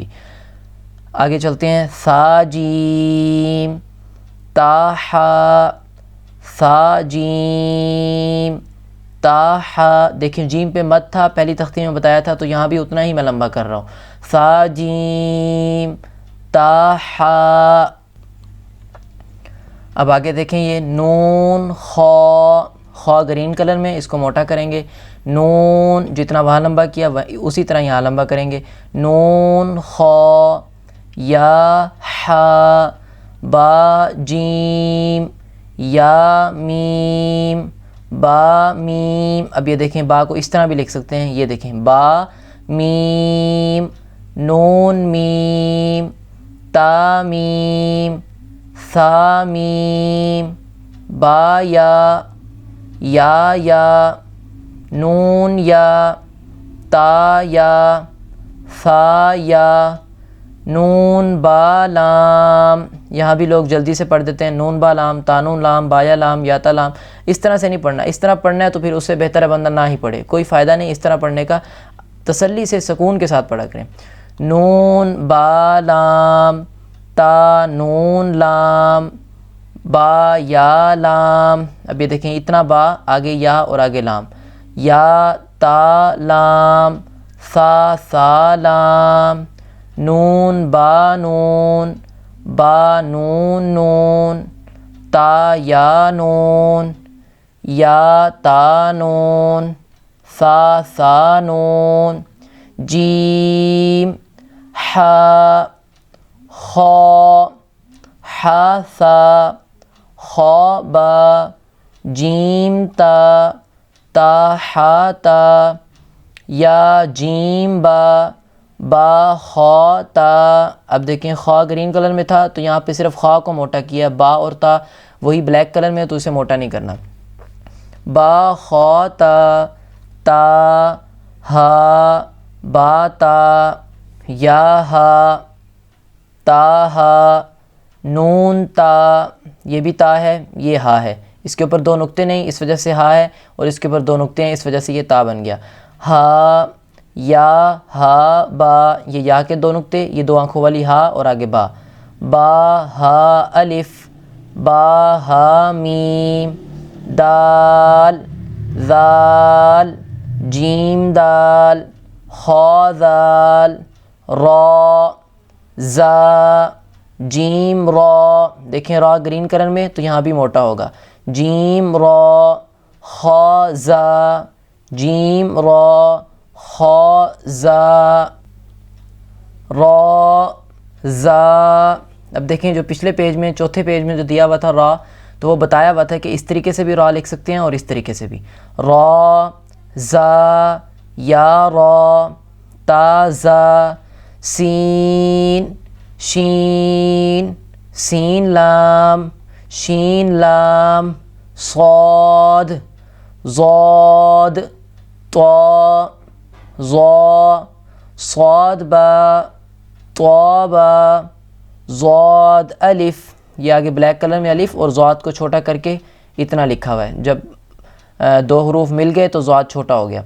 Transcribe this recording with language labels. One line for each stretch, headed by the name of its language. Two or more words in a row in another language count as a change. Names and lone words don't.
Urdu: آگے چلتے ہیں، ثا جیم، تا حا، ثا جیم، تا حا، دیکھیں جیم پہ مد تھا، پہلی تختی میں بتایا تھا، تو یہاں بھی اتنا ہی میں لمبا کر رہا ہوں، ثا جیم، تا حا۔ اب آگے دیکھیں، یہ نون خا، خا
English: green colour
Urdu: میں، اس کو موٹا کریں گے، نون جتنا وہاں لمبا کیا اسی طرح یہاں لمبا کریں گے، نون خا، یا حا، با جیم، یا میم، با میم۔ اب یہ دیکھیں با کو اس طرح بھی لکھ سکتے ہیں، یہ دیکھیں با میم، نون میم، تا میم، ثا میم، با یا، نون یا، تا یا، ثا یا، نون با لام۔ یہاں بھی لوگ جلدی سے پڑھ دیتے ہیں، نون با لام، تانون لام، بایا لام، یاتا لام، اس طرح سے نہیں پڑھنا۔ اس طرح پڑھنا ہے تو پھر اس سے بہتر ہے بندہ نہ ہی پڑھے، کوئی فائدہ نہیں اس طرح پڑھنے کا، تسلی سے سکون کے ساتھ پڑھا کریں۔ نون با لام، تا نون لام، با یا لام۔ اب یہ دیکھیں اتنا با، آگے یا اور آگے لام، یا تا لام، ثا لام، نون با نون، با نون نون، تا یا نون، یا تا نون، ثا نون، جیم حا، خا، حا ثا، خا با، جیم تا، تا حا تا، یا جیم با، با خا تا۔ اب دیکھیں خا
English: green colour
Urdu: میں تھا تو یہاں پہ صرف خا کو موٹا کیا، با اور تا وہی
English: black colour
Urdu: میں ہے تو اسے موٹا نہیں کرنا، با خا تا، تا ہا، با تا، یا ہا، تا ہا، نون تا، یہ بھی تا ہے، یہ ہا ہے، اس کے اوپر دو نقطے نہیں اس وجہ سے ہا ہے، اور اس کے اوپر دو نقطے ہیں اس وجہ سے یہ تا بن گیا، ہا، یا ہا با، یہ یا کے دو نقطے، یہ دو آنکھوں والی ہا اور آگے با، با ہا الف، با ہا میم، دال، ذال، جیم دال، خا ذال، را، زا، جیم را۔ دیکھیں را
English: green colour
Urdu: میں تو یہاں بھی موٹا ہوگا، جیم را، خا زا، جیم را، خا زا، را زا۔ اب دیکھیں جو پچھلے پیج میں، چوتھے پیج میں جو دیا ہوا تھا را، تو وہ بتایا ہوا تھا کہ اس طریقے سے بھی را لکھ سکتے ہیں اور اس طریقے سے بھی، را زا، یا را، تا زا، سین، شین، سین لام، شین لام، صاد، ضاد، طا، ظا، صاد با، طا با، ضاد الف، یہ آگے
English: black colour
Urdu: میں الف اور ضاد کو چھوٹا کر کے اتنا لکھا ہوا ہے، جب دو حروف مل گئے تو ضاد چھوٹا ہو گیا.